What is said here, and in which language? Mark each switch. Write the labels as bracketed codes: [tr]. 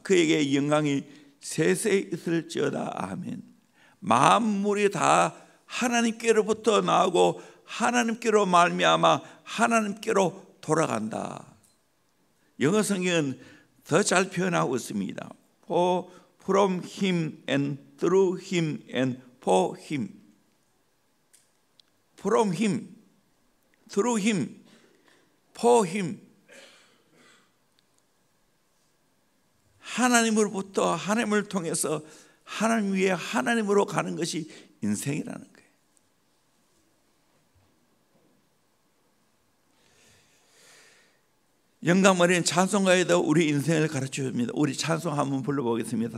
[ko] 그에게 영광이 세세 있을지어다. 아멘. 만물이 다 하나님께로부터 나오고 하나님께로 말미암아 하나님께로 돌아간다. 영어 성경은 더 잘 표현하고 있습니다. [en] From Him and through Him and for Him. From Him, through Him, for Him. [ko] 하나님으로부터 하나님을 통해서 하나님 위에 하나님으로 가는 것이 인생이라는 거예요. 영감 어린 찬송가에도 우리 인생을 가르쳐 줍니다. 우리 찬송 한번 불러보겠습니다.